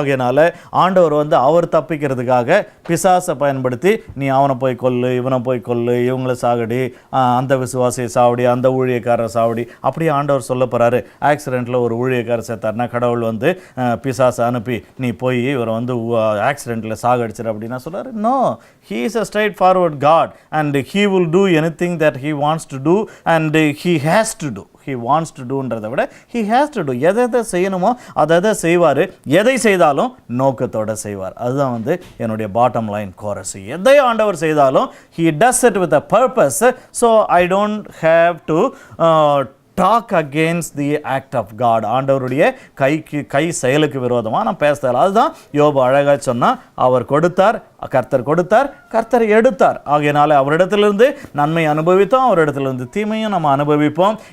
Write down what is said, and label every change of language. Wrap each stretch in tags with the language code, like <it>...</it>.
<ta>ஆகையினால ஆண்டவர் வந்து அவர் தப்பிக்கிறதுக்காக பிசாசை பயன்படுத்தி, நீ அவனை போய் கொல்லு, இவனை போய் கொல்லு, இவங்களை சாகடி, அந்த விசுவாசியை சாவடி, அந்த ஊழியக்காரரை சாவடி, அப்படியே ஆண்டவர் சொல்ல போகிறாரு. ஆக்சிடெண்ட்டில் ஒரு ஊழியக்காரர் சேர்த்தாருன்னா கடவுள் வந்து பிசாசை அனுப்பி நீ போய் இவரை வந்து ஆக்சிடெண்ட்டில் சாகடிச்சிரு அப்படின்னா சொல்கிறாரு.</ta> <en>No, he is a straightforward God and he will do anything that he wants to do and he has to do. he wants to doன்றதை விட he has to do.</en> <ta>எதை செய்யணுமோ அதை செய்வார், எதை செய்தாலும் நோக்கத்தோடு செய்வார். அதுதான் வந்து என்னுடைய பாட்டம் லைன் கோரஸ். எதை ஆண்டவர் செய்தாலும்</ta> <en>he does it with a purpose. So I don't have to talk against the act of God.</en> <ta>ஆண்டவருடைய கை செயலுக்கு விரோதமாக நான் பேசுகிறேன். அதுதான் யோபு அழகாக சொன்னால், அவர் கொடுத்தார், கர்த்தர் கொடுத்தார், கர்த்தர் எடுத்தார். ஆகையினால அவரிடத்திலிருந்து நன்மை அனுபவித்தோம், அவரிடத்திலிருந்து தீமையும் நம்ம அனுபவிப்போம்.</ta>